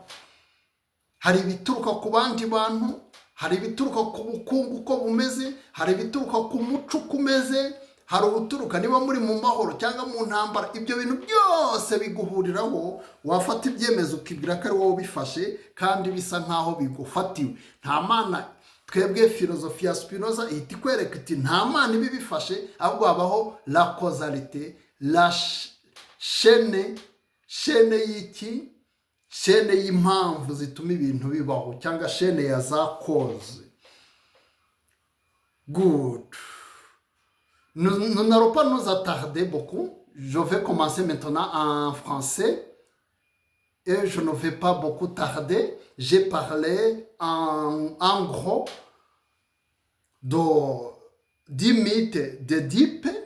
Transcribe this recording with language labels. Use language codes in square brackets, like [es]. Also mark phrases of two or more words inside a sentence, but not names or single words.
[rw] Hari ibituruka ku bandi bantu, hari ibituruka ku bukungu uko bumeze, hari ibituruka ku muco uko umeze, hari ubuturuka niba muri mu mahoro cyangwa mu ntambara. Ibyo bintu byose biguhuriraho, wafata ibyemezo ukibwira ko ari wowe ubifashe kandi bisa nkaho bigufatiwe. Nta Mana, twebwe filozofi ya Spinoza ihita ikwereka iti nta Mana ibi bifashe, ahubwo habaho [fr] la causalité, la chaîne [rw] y'iki, chaîne y'impamvu zituma ibintu bibaho, cyangwa chaîne ya za cause. Good. [fr] Nous n'allons pas nous attarder beaucoup. Je vais commencer maintenant en français et je ne vais pas beaucoup tarder. J'ai parlé en gros du mythe d'Édipe.